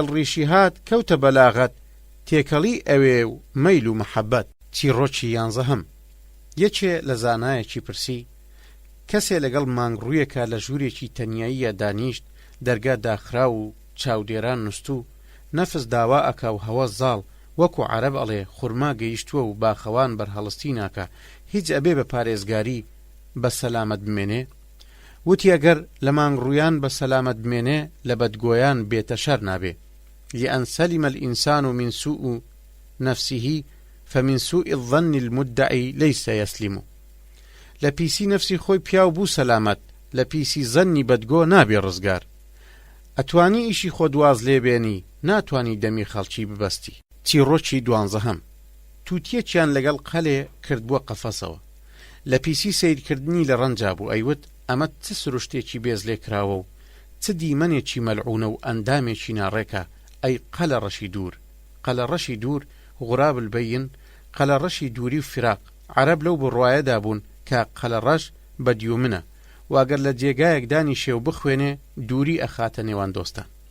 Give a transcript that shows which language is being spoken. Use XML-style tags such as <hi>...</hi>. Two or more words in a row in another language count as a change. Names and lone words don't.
<ckb>ڕیشی هات کەوتە بەلاغەت تێکەڵی ئەوێ و مەیل و مەحەبەت چیرۆکی یانزەهەم یەکێ لە زانایەکی پرسی کەسێ لەگەڵ مانگڕوویەکە لە ژوورێکی تەنیاییە دانیشت دەرگا داخرا و چاودێران نووسوو نەفس داوا ئەکا و هەوە زاڵ وەکو عەرەب ئەڵێ خورما گەیشتووە و باخەوان بەرهەڵستی ناکە هیچ ئەبێ بە پارێزگاری بە سەلامەت بمێنێ وتی ئەگەر لە مانگڕوویان بە سەلامەت بمێنێ لە بەدگۆیان بێتە شەر نابێ</ckb> <ar>لأن سلم الإنسان من سوء نفسه فمن سوء الظن المدعي ليس يسلم</ar> <ckb>لە پیسی نەفسی خۆی پیاو بوو سەلامەت لە پیسی زەنی بەدگۆ نابێ ڕزگار ئەتوانی ئیشی خۆ دواز لێبێنی ناتوانی دەمی خەڵکی ببەستی چیرۆکی دوانزەهەم تووتیەکیان لەگەڵ قەلێ کردبووە قەفەسەوە لە پیسی سیرکردنی لە ڕەنجا بوو ئەیوت ئەمە چ سروشتێکی بێز لێ کراوە و چ دیمەنێکی مەلعونە و ئەندامێکی ناڕێکە ئەی قەلە ڕەشی دوور قەلە ڕەشی دوور</ckb> <ar>غوراب البەین</ar> <ckb>قەلە ڕەشی دووری و فراق عەرەب لەو بڕوایەدا بوون کە قەلە ڕەش بە دیومنە واگەر لە جێگایەک دانی شێو بخوێنێ دووری ئەخاتە نێوان دۆستان</ckb>